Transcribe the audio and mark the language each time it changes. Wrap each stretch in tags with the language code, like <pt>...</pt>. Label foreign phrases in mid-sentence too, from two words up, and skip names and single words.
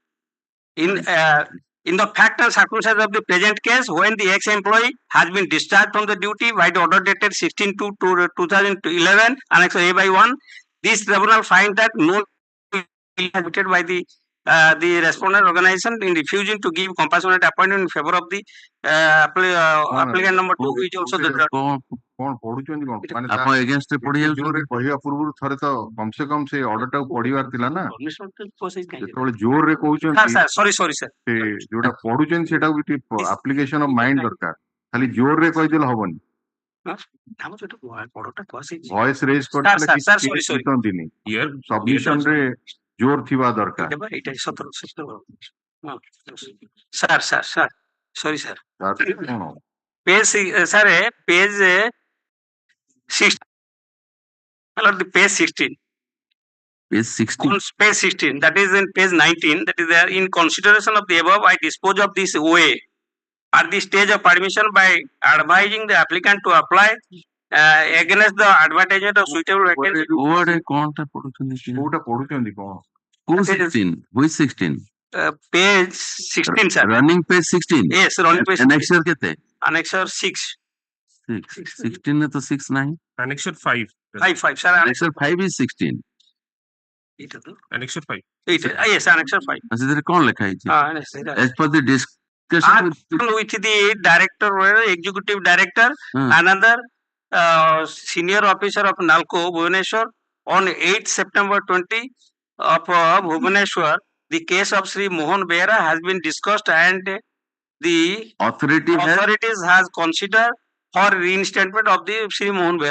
<en>In the fact and circumstances of the present case, when the ex-employee has been discharged from the duty by the order dated 16/2/2011, Annex A by 1, this tribunal find that no admitted by the respondent organization in refusing to give compassionate appointment in favor of the applicant number 2, which also the</en> <or>କଣ ପଢୁଛନ୍ତି କଣ ମାନେ ଆପଣ against ରେ ପଢି ଯାଉଛନ୍ତି। ଜୋରରେ କହିବା ପୂର୍ବରୁ ଥରେ ତ କମ ସେ କମ ସେ ଅର୍ଡର ଟାକୁ ପଢିବାର ଥିଲା ନା ଯେତେବେଳେ ଜୋରରେ କହୁଛନ୍ତି</or> <en>sorry sir ସେ ଯୋଉଟା ପଢୁଛନ୍ତି ସେଟାକୁ ଟିକେ application of mind ଦରକାର ଖାଲି ଜୋରରେ କହିଦେଲେ ହବନି voice raise କରିଥିଲେ କିଛି ସବମିଶନ ରେ ଜୋର ଥିବା ଦରକାର sir sorry sir</en> <or>କଣ</or> <en>page sir page 6 page 16 Page 16. on page 16 that is in page 19 that is there in consideration of the above I dispose of this OA at the stage of admission by advising the applicant to apply against the advertisement of suitable vacancy</en> <or>କୋଉଆଡେ କଣଟା ପଢୁଛନ୍ତି କୋଉଟା ପଢୁଛନ୍ତି କଣ କୋଉ 16 which 16</or> <en>page 16 sir running page 16 yes running page</en> <or>annexure କେତେ</or> <en>annexure 6</en> <or>16 ରେ ତ 6 ନାହିଁ</or> <en>Annexure 5. 5 sir annexure 5 is 16 Annexure 5. yes annexure 5</en> <or>ସେଥିରେ କଣ ଲେଖା ହେଇଛି</or> <en>as per the discussion with the director executive director another senior officer of NALCO Bhubaneswar on 8th September 20 of Bhubaneswar the case of Sri Mohan Behera has been discussed and the authorities has considered for reinstatement of the Sri Mohan Behera.</en>